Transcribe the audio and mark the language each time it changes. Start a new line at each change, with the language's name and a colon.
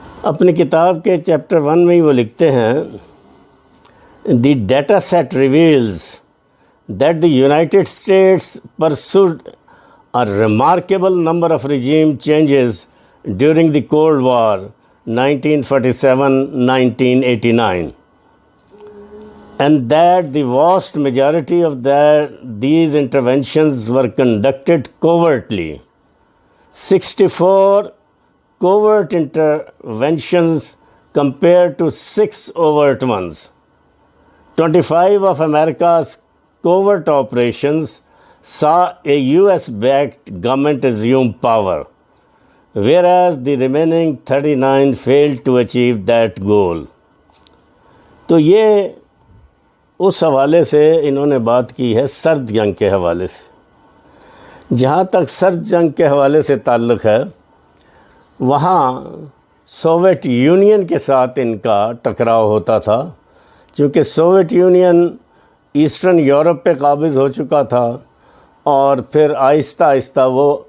Urdu: اپنی کتاب کے چیپٹر 1 میں ہی وہ لکھتے ہیں،
English: "The data set reveals that the United States pursued a remarkable number of regime changes during the Cold War 1947-1989. and that the vast majority of these interventions were conducted covertly. 64 covert interventions compared to 6 overt ones. 25 of America's covert operations saw a US-backed government assume power, whereas the remaining 39 failed to achieve that goal."
Urdu: تو یہ اس حوالے سے انہوں نے بات کی ہے سرد جنگ کے حوالے سے۔ جہاں تک سرد جنگ کے حوالے سے تعلق ہے، وہاں سوویت یونین کے ساتھ ان کا ٹکراؤ ہوتا تھا، چونکہ سوویت یونین ایسٹرن یورپ پہ قابض ہو چکا تھا، اور پھر آہستہ آہستہ وہ